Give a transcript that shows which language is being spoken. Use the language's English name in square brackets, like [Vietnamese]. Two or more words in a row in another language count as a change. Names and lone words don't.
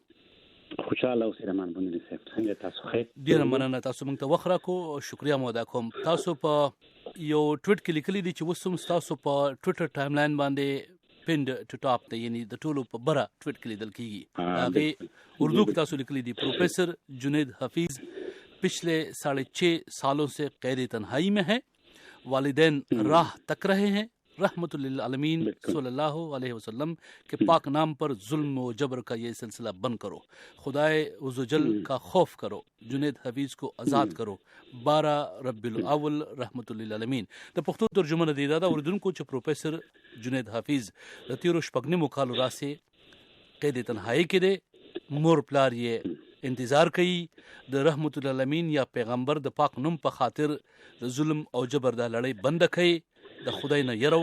[Pashto] خوشاله اوسئ رحمان بونری صاحب څنګه تاسو خیر ډیر مننه تاسو موږ ته وخت راکو شکریا مو ادا کوم تاسو په یو ټویټ کې لیکلي دي چې وسوم تاسو په ټویټر ټایم لاین باندې [English] pinned to top [Pashto] ته یعنی د ټولو په بره ټویټ کې لیدل کیږي هغه اردو کې تاسو لیکلي دي پروفیسر جنید حفیظ [Urdu] پچھلے 6.5 سالوں سے قید تنہائی میں ہے والدین راہ تک رہے ہیں [Arabic] رحمة للعالمين صلى الله عليه وسلم [Urdu] کے پاک نام پر ظلم و جبر کا یہ سلسلہ بند کرو خدائے عزوجل کا خوف کرو جنید حفیظ کو آزاد کرو 12 [Pashto] रब्बिल अव्वल [Arabic] رحمة للعالمين [Pashto] د پښتو ترجمه دی دا اردوونکو چې پروفیسر جنید حفیظ د تیرو شپږ کالو راسه قید تنهایی کې دی مور پلار یې انتظار کوي د [Arabic] رحمت العالمین [Pashto] یا پیغمبر د پاک نوم په خاطر د ظلم او جبر د لړۍ بند کړي د خدای نه یره